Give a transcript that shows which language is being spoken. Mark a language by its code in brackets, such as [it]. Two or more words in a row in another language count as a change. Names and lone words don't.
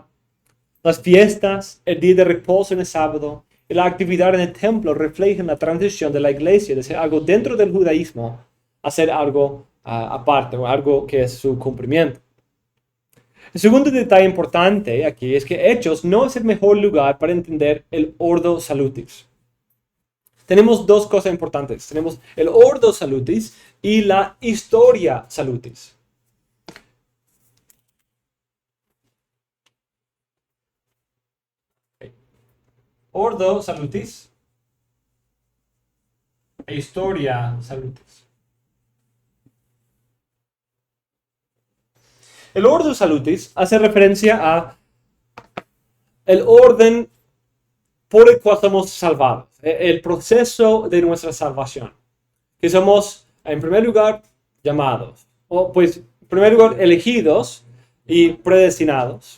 [es] Las fiestas, el día de reposo en el sábado y la actividad en el templo reflejan la transición de la iglesia de ser algo dentro del judaísmo a ser algo aparte o algo que es su cumplimiento. El segundo detalle importante aquí es que Hechos no es el mejor lugar para entender el [la] Ordo Salutis. [es] Tenemos dos cosas importantes. Tenemos el [la] Ordo Salutis [es] y la [la] Historia Salutis. Ordo Salutis e Historia Salutis. [es] El [la] Ordo Salutis [es] hace referencia a el orden por el cual somos salvados, el proceso de nuestra salvación, que somos, en primer lugar, llamados, o pues, en primer lugar, elegidos y predestinados.